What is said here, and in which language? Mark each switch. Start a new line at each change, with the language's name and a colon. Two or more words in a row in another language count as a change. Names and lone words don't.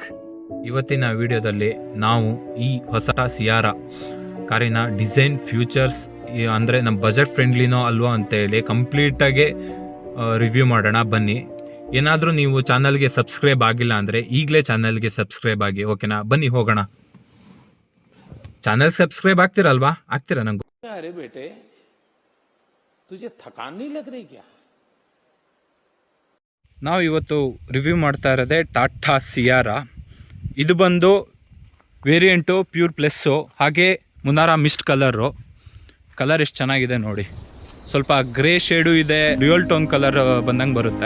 Kannada: ಇವತ್ತಿನ ವಿಡಿಯೋದಲ್ಲಿ ನಾವು ಈ ಹೊಸ ಸಿಯಾರಾ ಕಾರಿನ
English: design, features
Kannada: ಅಂದರೆ ನಮ್ಮ ಬಜೆಟ್ ಫ್ರೆಂಡ್ಲಿನೋ ಅಲ್ವೋ ಅಂತೇಳಿ ಕಂಪ್ಲೀಟಾಗಿ ರಿವ್ಯೂ ಮಾಡೋಣ. ಬನ್ನಿ. ಏನಾದರೂ ನೀವು ಚಾನಲ್ಗೆ ಸಬ್ಸ್ಕ್ರೈಬ್ ಆಗಿಲ್ಲ ಅಂದರೆ ಈಗಲೇ ಚಾನಲ್ಗೆ ಸಬ್ಸ್ಕ್ರೈಬ್ ಆಗಿ, ಓಕೆನಾ? ಬನ್ನಿ ಹೋಗೋಣ. ಚಾನಲ್ ಸಬ್ಸ್ಕ್ರೈಬ್ ಆಗ್ತಿರಲ್ವಾ? ಆಗ್ತೀರಾ? ನಂಗೆ
Hindi: अरे बेटे तुझे थकान नहीं लग रही क्या?
Kannada: ನಾವು ಇವತ್ತು ರಿವ್ಯೂ ಮಾಡ್ತಾ ಇರೋದೇ ಟಾಟಾ ಸಿಯಾರಾ. ಇದು ಬಂದು ವೇರಿಯಂಟು ಪ್ಯೂರ್ ಪ್ಲಸ್ಸು, ಹಾಗೆ ಮುನಾರಾ
English: mist colour
Kannada: ಎಷ್ಟು ಚೆನ್ನಾಗಿದೆ ನೋಡಿ. ಸ್ವಲ್ಪ ಗ್ರೇ ಶೇಡು ಇದೆ,
English: dual tone colour
Kannada: ಬಂದಂಗೆ ಬರುತ್ತೆ.